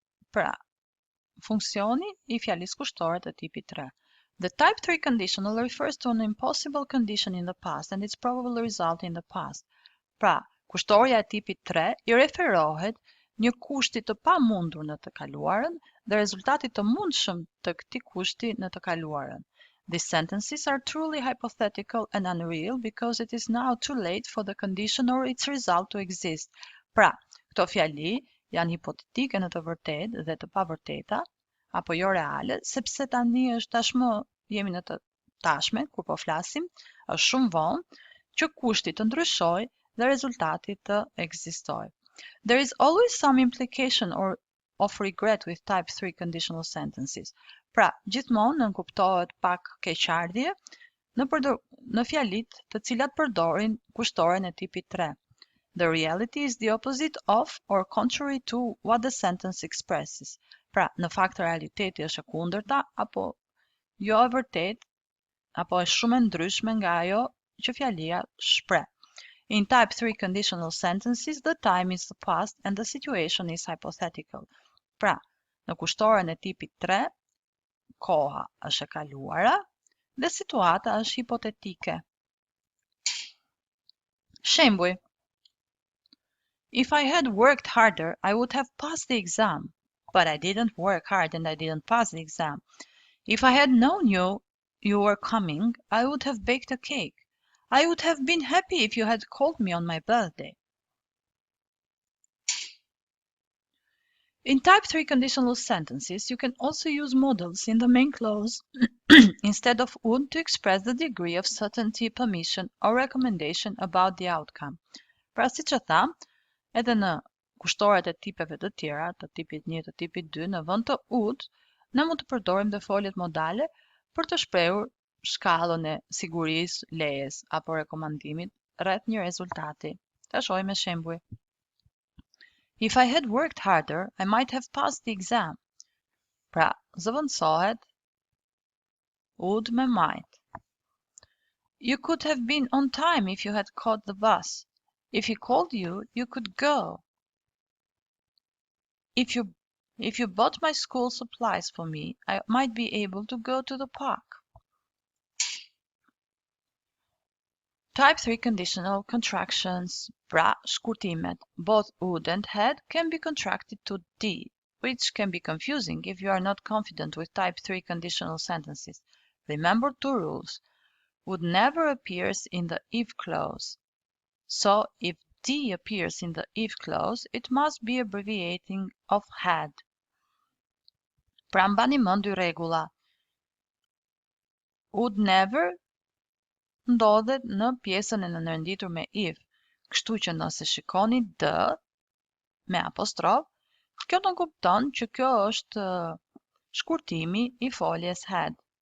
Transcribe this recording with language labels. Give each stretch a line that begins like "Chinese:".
Albanian: Pra, funksioni I fjalisë kushtore të tipit 3.
English: The type 3 conditional refers to an impossible condition in the past and its probable result in the past.
Albanian: Pra, kushtoria e tipit 3 I referohet një kushti të pamundur në të kaluarën dhe rezultati të mundshëm të këtij kushti në të kaluarën.
English: These sentences are truly hypothetical and unreal because it is now too late for the condition or its result to exist.
Albanian: Pra, këto fjali janë hipotetike në të vërtetë dhe të pavërteta, apo jo reale, sepse tani është tashmë jemi në të tashmen kur po flasim, është shumë vonë që kushti të ndryshojë dhe rezultati të ekzistojë.
English: There is always some implication or of regret with type 3 conditional sentences.
Albanian: Pra, gjithmonë nënkuptohet pak keqardhje në fjalit të cilat përdorin kushtoren e tipit 3.
English: The reality is the opposite of or contrary to what the sentence expresses.
Albanian: Pra, në fakt realiteti është e kundërta apo jo e vërtet, apo është shumë e ndryshme nga ajo që fjalia shpreh.
English: In type 3 conditional sentences, the time is the past and the situation is hypothetical.
Albanian: Pra, në kushtoren e tipit 3, koha është e kaluara dhe situata është hipotetike.
English: Shembuj: If I had worked harder, I would have passed the exam. But I didn't work hard and I didn't pass the exam. If I had known you were coming, I would have baked a cake. I would have been happy if you had called me on my birthday. In Type 3 conditional sentences, you can also use modals in the main clause instead of would to express the degree of certainty, permission, or recommendation about the outcome.
Albanian: Pra, si që tham, edhe në kushtoret e tipeve të tjera, të tipit 1, të tipit 2, në vend të would, ne mund të përdorim dhe foljet modale për të shprehur shkallën e sigurisë, lejes apo rekomandimit rreth një rezultati. Ta shohim me shembuj.
English: If I had worked harder, I might have passed the exam.
Albanian: Pra, zëvendësohet would me might.
English: You could have been on time if you had caught the bus. If he called you, you could go. If you bought my school supplies for me, I might be able to go to the park. Type 3 conditional contractions,
Albanian: pra, shkurtimet,
English: both would and had can be contracted to D, which can be confusing if you are not confident with Type 3 conditional sentences. Remember two rules. Would never appears in the if clause. So, if D appears in the if clause, it must be abbreviating of had.
Albanian: Pra, mbani mend dy rregulla. Would never ndodhet në pjesën e nënrenditur me if, kështu që nëse shikoni d me apostrof, kjo nënkupton që kjo është shkurtimi I foljes had.